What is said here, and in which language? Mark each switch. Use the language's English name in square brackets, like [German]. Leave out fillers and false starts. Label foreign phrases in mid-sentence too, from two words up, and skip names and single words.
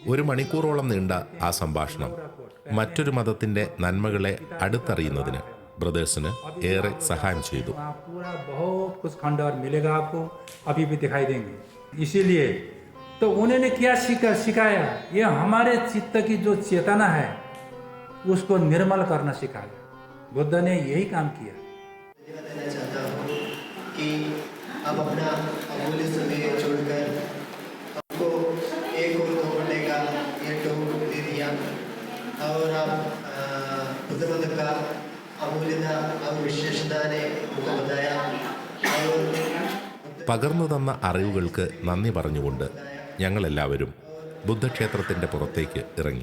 [Malayalam] 1 മണിക്കൂറോളം നീണ്ട ആ സംഭാഷണം മറ്റൊരു മതത്തിന്റെ നന്മകളെ അടുത്തറിയുന്നതിന് ബ്രദേഴ്സിന് ഏറെ സഹായം ചെയ്തു. [Hindi] वहाँ पूरा बहुत कुछ खंडहर मिलेगा आपको, अभी भी दिखाई देंगे. इसीलिए तो उन्होंने क्या सिखाया, ये हमारे चित्त की जो चेतना है उसको निर्मल करना सिखाया. बुद्ध ने यही काम किया. बताना चाहता हूँ कि आप अपना अमूल्य समय छोड़कर आपको 1 और 2 घंटे का ये टॉक दे दिया और आप बुद्ध मत का अमूल्यता और विशेषता ने हमको बताया और [Malayalam] പകർന്നു തന്ന അറിവുകൾക്ക് നന്ദി പറഞ്ഞുകൊണ്ട് ഞങ്ങളെല്ലാവരും ബുദ്ധക്ഷേത്രത്തിന്റെ പുറത്തേക്ക് ഇറങ്ങി.